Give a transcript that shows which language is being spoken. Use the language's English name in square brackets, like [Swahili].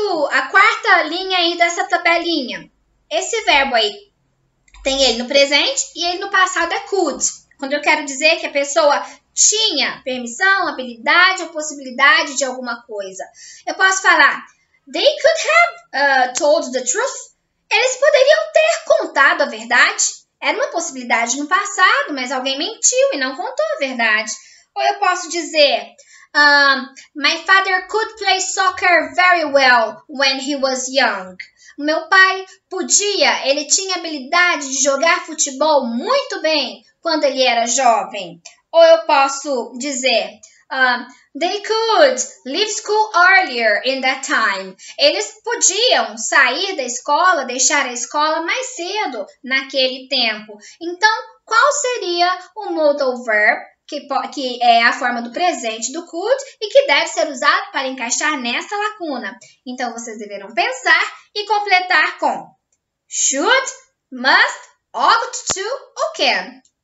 [Portuguese] A quarta linha aí dessa tabelinha. Esse verbo aí tem ele no presente e ele no passado é could. Quando eu quero dizer que a pessoa tinha permissão, habilidade ou possibilidade de alguma coisa. Eu posso falar, [English] they could have told the truth. [Portuguese] Eles poderiam ter contado a verdade. Era uma possibilidade no passado, mas alguém mentiu e não contou a verdade. Ou eu posso dizer, [English] my father could play soccer very well when he was young. [Portuguese] Meu pai ele tinha habilidade de jogar futebol muito bem quando ele era jovem. Ou eu posso dizer, [English] they could leave school earlier in that time. [Portuguese] Eles podiam sair da escola, deixar a escola mais cedo naquele tempo. Então, qual seria o modal verb, que é a forma do presente do could e que deve ser usado para encaixar nessa lacuna? Então, vocês deverão pensar e completar com should, must, ought to ou can.